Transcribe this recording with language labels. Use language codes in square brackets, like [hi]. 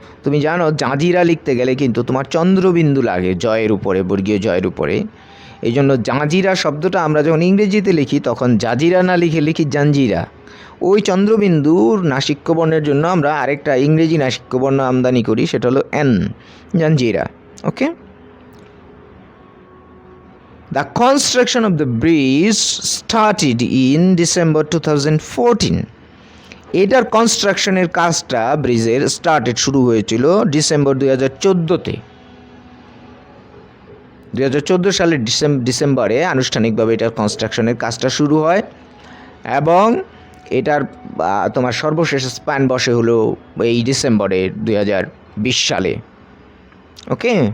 [bn] তুমি জানো জাজিরা লিখতে গেলে কিন্তু তোমার চন্দ্রবিন্দু লাগে জয়ের উপরে, বর্গীয় জয়ের উপরে, এই জন্য জাজিরা শব্দটা আমরা যখন ইংরেজিতে লিখি তখন জাজিরা না লিখে লিখি জাঞ্জিরা। ওই চন্দ্রবিন্দুর নাসিক্যবর্ণের জন্য আমরা আরেকটা ইংরেজি নাসিক্যবর্ণ আমদানি করি, সেটা হলো N, Janjira. Okay. [en] The construction of the bridge started in December 2014. [bn] এটার কনস্ট্রাকশনের কাজটা ব্রিজের শুরু হয়েছিল ডিসেম্বর 2014-তে। 2014 সালের ডিসেম্বরে আনুষ্ঠানিকভাবে এটার কনস্ট্রাকশনের কাজটা শুরু হয়, এবং এটার তোমার সর্বশেষ স্প্যান বসে হলো এই ডিসেম্বরে 2020 সালে। ওকে।